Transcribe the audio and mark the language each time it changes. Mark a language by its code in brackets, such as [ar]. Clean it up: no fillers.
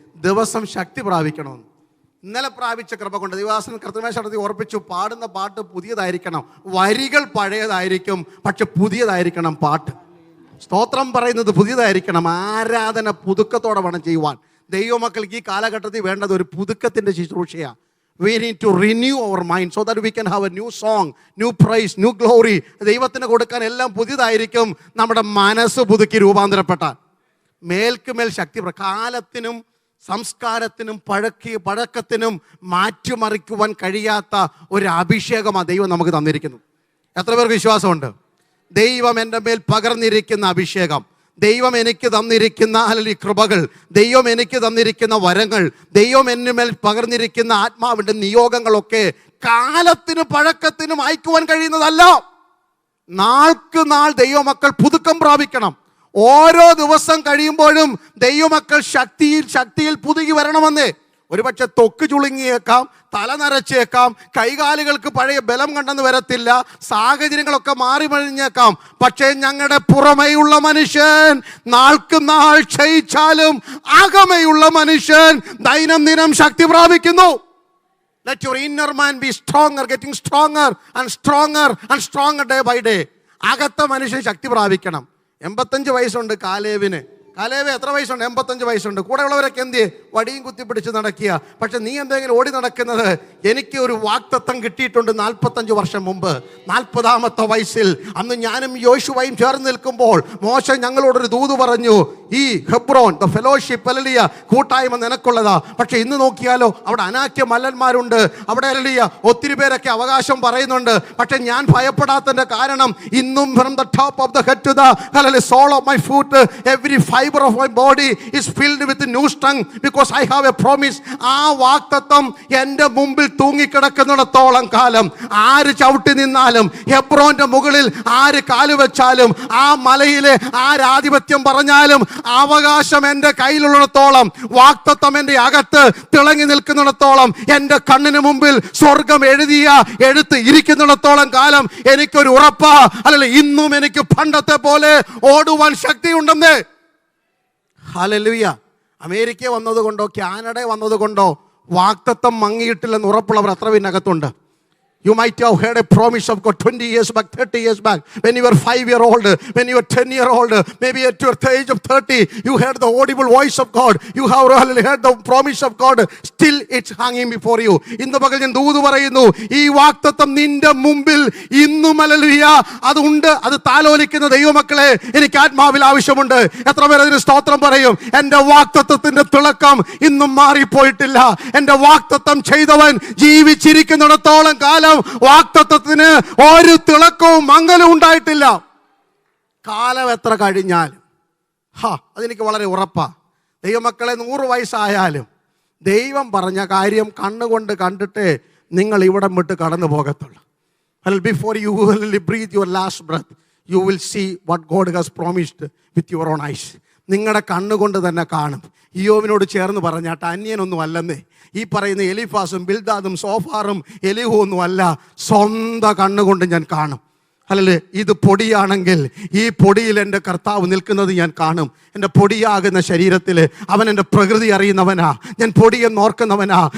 [ml] ദിവസം ശക്തി പ്രാപിക്കണമെന്ന് ഇന്നലെ പ്രാപിച്ച കൃപ കൊണ്ട് ദൈവദാസൻ കർത്തൃമേശ നടത്തി ഓർപ്പിച്ചു. പാടുന്ന പാട്ട് പുതിയതായിരിക്കണം, വരികൾ പഴയതായിരിക്കും, പക്ഷെ പുതിയതായിരിക്കണം പാട്ട്. സ്തോത്രം പറയുന്നത് പുതിയതായിരിക്കണം. ആരാധന പുതുക്കത്തോടെ വേണം ചെയ്യുവാൻ. ദൈവമക്കൾക്ക് ഈ കാലഘട്ടത്തിൽ വേണ്ടത് ഒരു പുതുക്കത്തിൻ്റെ ശുശ്രൂഷയാണ്. [en] We need to renew our mind so that we can have a new song, new praise, new glory. [ml] ദൈവത്തിന് കൊടുക്കാൻ എല്ലാം പുതിയതായിരിക്കും. നമ്മുടെ മനസ്സ് പുതുക്കി രൂപാന്തരപ്പെട്ടാൽ മേൽക്കുമേൽ ശക്തി. കാലത്തിനും സംസ്കാരത്തിനും പഴക്കത്തിനും മാറ്റിമറിക്കുവാൻ കഴിയാത്ത ഒരു അഭിഷേകമാണ് ദൈവം നമുക്ക് തന്നിരിക്കുന്നത്. എത്ര പേർക്ക് വിശ്വാസമുണ്ട്? ദൈവം എൻ്റെ മേൽ പകർന്നിരിക്കുന്ന അഭിഷേകം, ദൈവം എനിക്ക് തന്നിരിക്കുന്ന അല്ലെങ്കിൽ കൃപകൾ, ദൈവം എനിക്ക് തന്നിരിക്കുന്ന വരങ്ങൾ, ദൈവം എൻ്റെ മേൽ പകർന്നിരിക്കുന്ന ആത്മാവിൻ്റെ നിയോഗങ്ങളൊക്കെ കാലത്തിനും പഴക്കത്തിനും അയക്കുവാൻ കഴിയുന്നതല്ല. നാൾക്ക് നാൾ ദൈവമക്കൾ പുതുക്കം പ്രാപിക്കണം. ഓരോ ദിവസം കഴിയുമ്പോഴും ദൈവമക്കൾ ശക്തിയിൽ പുതുകി വരണമെന്നേ. ഒരുപക്ഷെ തൊക്ക് ചുളുങ്ങിയേക്കാം, തല നരച്ചേക്കാം, കൈകാലുകൾക്ക് പഴയ ബലം കണ്ടെന്ന് വരത്തില്ല, സാഹചര്യങ്ങളൊക്കെ മാറി മറിഞ്ഞേക്കാം. പക്ഷേ ഞങ്ങളുടെ പുറമേയുള്ള മനുഷ്യൻ നാൾക്ക് നാൾ ക്ഷയിച്ചാലും അകമയുള്ള മനുഷ്യൻ ദൈനംദിനം ശക്തി പ്രാപിക്കുന്നു. [en] Let your inner man be stronger, getting stronger and stronger and stronger day by day. [ml] അകത്ത മനുഷ്യൻ ശക്തി പ്രാപിക്കണം. 85 വയസ്സുണ്ട് കാലേവിന്. കാലേവ് എത്ര വയസ്സുണ്ട്? 85 വയസ്സുണ്ട്. കൂടെ ഉള്ളവരൊക്കെ എന്ത് വടിയും കുത്തിപ്പിടിച്ച് നടക്കുക. പക്ഷെ നീ എന്തെങ്കിലും ഓടി നടക്കുന്നത്? എനിക്ക് ഒരു വാഗ്ദത്തം കിട്ടിയിട്ടുണ്ട് 45 വർഷം മുമ്പ്, 40ാമത്തെ വയസ്സിൽ. അന്ന് ഞാനും യോശുവയും ചേർന്ന് നിൽക്കുമ്പോൾ മോശ ഞങ്ങളോടൊരു ദൂത് പറഞ്ഞു, ഈ ഹെബ്രോൻ ദ ഫെലോഷിപ്പ് അലലിയ കൂട്ടായ്മ നിനക്കുള്ളതാ. പക്ഷെ ഇന്ന് നോക്കിയാലോ, അവിടെ അനാക്യ മല്ലന്മാരുണ്ട്, അവിടെ അലലിയ ഒത്തിരി പേരൊക്കെ അവകാശം പറയുന്നുണ്ട്. പക്ഷെ ഞാൻ ഭയപ്പെടാത്തതിന്റെ കാരണം ഇന്നും [en] from the top of the head to the sole of my foot, every fiber of my body is filled with new strength because I have a promise. [ml] ആ വാഗ്ദത്തം എൻ്റെ മുമ്പിൽ തൂങ്ങിക്കിടക്കുന്നിടത്തോളം കാലം ആര് ചവിട്ടി നിന്നാലും, ഹെബ്രോന്റെ മുകളിൽ ആര് കാലുവെച്ചാലും, ആ മലയിലെ ആരാധിപത്യം പറഞ്ഞാലും, അവകാശം എൻ്റെ കയ്യിലുള്ളിടത്തോളം, വാഗ്ദത്തം എൻ്റെ അകത്ത് തിളങ്ങി നിൽക്കുന്നിടത്തോളം, എൻ്റെ കണ്ണിന് മുമ്പിൽ സ്വർഗം എഴുത്ത് ഇരിക്കുന്നിടത്തോളം കാലം എനിക്കൊരു ഉറപ്പാ, അല്ലല്ല ഇന്നും എനിക്ക് പണ്ടത്തെ പോലെ ഓടുവാൻ ശക്തിയുണ്ടെന്ന്. ഹല്ലേലൂയ. അമേരിക്ക വന്നതുകൊണ്ടോ കാനഡ വന്നതുകൊണ്ടോ വാഗ്ദത്തം മങ്ങിയിട്ടില്ലെന്ന് ഉറപ്പുള്ളവർ അത്ര പിന്നകത്തുണ്ട്. [en] You might have heard a promise of God 20 years back, 30 years back, when you were 5-year-old, when you were 10-year-old, maybe at your age of 30, you heard the audible voice of God. You have heard the promise of God. Still it's hanging before you. [ml] ഇന്ന് പകൽ ഞാൻ ദൂത് പറയുന്നു, ഈ വാഗ്ദത്തം നിന്റെ മുമ്പിൽ ഇന്നും hallelujah അതുണ്ട്. അത് താലോലിക്കുന്ന ദൈവമക്കളെ എനിക്ക് ആത്മാവിൽ ആവശ്യമുണ്ട്. എത്ര പേർ അതിന് സ്തോത്രം പറയും? എൻ്റെ വാഗ്ദത്തത്തിന്റെ തിളക്കം ഇന്നും മാറിപ്പോയിട്ടില്ല. എൻ്റെ വാഗ്ദത്തം ചെയ്തവൻ ജീവിച്ചിരിക്കുന്നിടത്തോളം കാലം വാഗ്ദത്തത്തിന് ഒരു തിളക്കവും മങ്ങലും ഉണ്ടായിട്ടില്ല. കാലം എത്ര കഴിഞ്ഞാലും അതെനിക്ക് വളരെ ഉറപ്പാ. ദൈവമക്കളെ 100 വയസ്സായാലും ദൈവം പറഞ്ഞ കാര്യം കണ്ണുകൊണ്ട് കണ്ടിട്ടേ നിങ്ങൾ ഇവിടെ വിട്ട് കടന്നു പോകത്തുള്ളൂ. [en] Before you will breathe your last breath, you will see what God has promised with your own eyes. [ml] നിങ്ങളുടെ കണ്ണുകൊണ്ട് തന്നെ കാണും. ഇയ്യോബിനോട് ചേർന്ന് പറഞ്ഞാട്ട് അന്യനൊന്നും അല്ലെന്നേ. ഈ പറയുന്ന എലിഫാസും ബിൽദാദും സോഫാറും എലിഹു ഒന്നും അല്ല, സ്വന്തം കണ്ണുകൊണ്ട് ഞാൻ കാണും. അല്ലല്ലേ, ഇത് പൊടിയാണെങ്കിൽ ഈ പൊടിയിൽ എൻ്റെ കർത്താവ് നിൽക്കുന്നത് ഞാൻ കാണും. എൻ്റെ പൊടിയാകുന്ന ശരീരത്തിൽ അവൻ എൻ്റെ പ്രകൃതി അറിയുന്നവനാ, ഞാൻ പൊടിയെന്ന് ഓർക്കുന്നവനാ.